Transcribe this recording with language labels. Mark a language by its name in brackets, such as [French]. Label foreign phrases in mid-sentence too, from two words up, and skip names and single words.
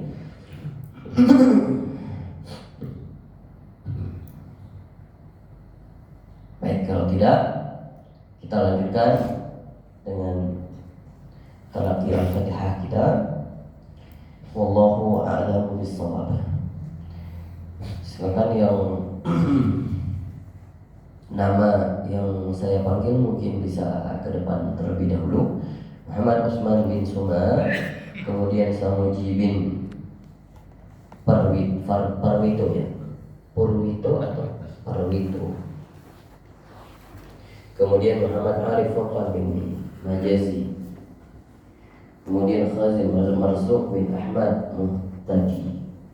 [Indonesian] Baik, kalau tidak kita lanjutkan dengan talaqi al-Fatihah kita. [Arabic] والله أعلم بالصواب. [Indonesian] Silakan yang nama yang saya panggil mungkin bisa ke depan terlebih dahulu. Muhammad Usman bin Suma, kemudian Samuji bin Parwito ya, Purwito atau Parwito. Kemudian Muhammad Arif Furqan bin Majazi. Kemudian Khazim Marzuq bin Ahmad Muhtadi.